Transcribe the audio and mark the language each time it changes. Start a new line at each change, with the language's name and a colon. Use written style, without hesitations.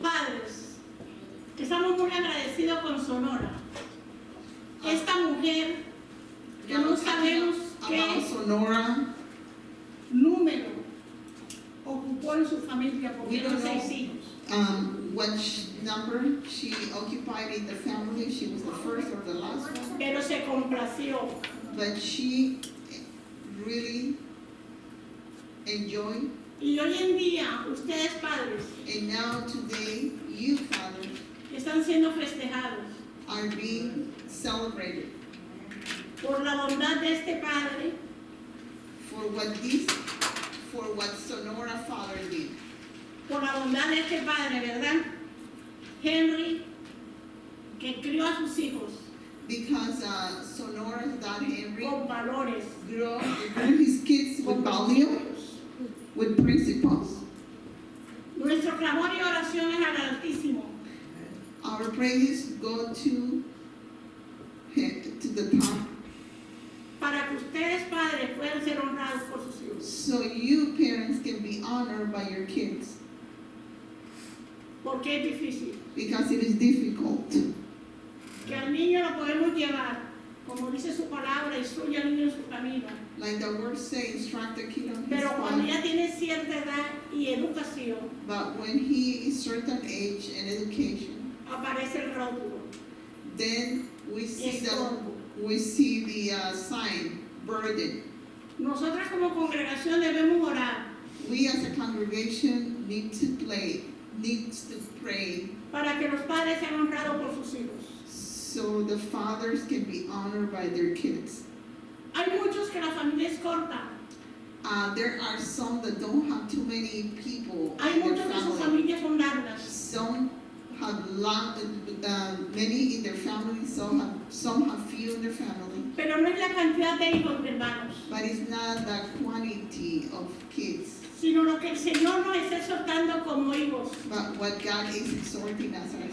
Spanish: Padres, estamos muy agradecidos con Sonora. Esta mujer que no sabemos
English: About
Spanish: qué Sonora, número ocupó en su familia porque
English: We
Spanish: eran
English: don't know.
Spanish: 6 hijos.
English: what number she occupied in the family. She was the first or the last one.
Spanish: Pero se complació.
English: But she really enjoyed.
Spanish: Y hoy en día, ustedes padres,
English: And now today, you fathers
Spanish: están siendo festejados
English: are being celebrated
Spanish: por la bondad de este padre,
English: for what Sonora father did.
Spanish: por la bondad de este padre, ¿verdad? Henry, que crió a sus hijos
English: Because Sonora's dad Henry
Spanish: con valores,
English: grew his kids with value,
Spanish: principios.
English: with principles.
Spanish: Nuestro clamor y oración es al Altísimo
English: Our praises go to the top,
Spanish: para que ustedes padres puedan ser honrados
English: So you parents can be honored by your kids
Spanish: Porque es difícil.
English: because it is difficult.
Spanish: Que al niño lo podemos llevar, como dice su palabra, instruye al niño en su camino.
English: Like the words say, instruct the kid on his
Spanish: Pero cuando
English: path.
Spanish: ya tiene cierta edad y educación,
English: But when he is certain age and education,
Spanish: aparece el rótulo.
English: then we see
Spanish: Estorbo.
English: the sign, burden.
Spanish: Nosotras como congregación debemos orar
English: We as a congregation needs to pray
Spanish: para que los padres sean honrados por sus hijos.
English: so the fathers can be honored by their kids.
Spanish: Hay muchos que la familia es corta.
English: There are some that don't have too many people
Spanish: Hay
English: in their
Spanish: muchos que sus
English: family.
Spanish: familias son largas.
English: Some have many in their family, some have few in their family.
Spanish: Pero no es la cantidad de hijos, hermanos,
English: But it's not the quantity of kids,
Spanish: sino lo que el Señor nos está exhortando como hijos.
English: but what God is exhorting us as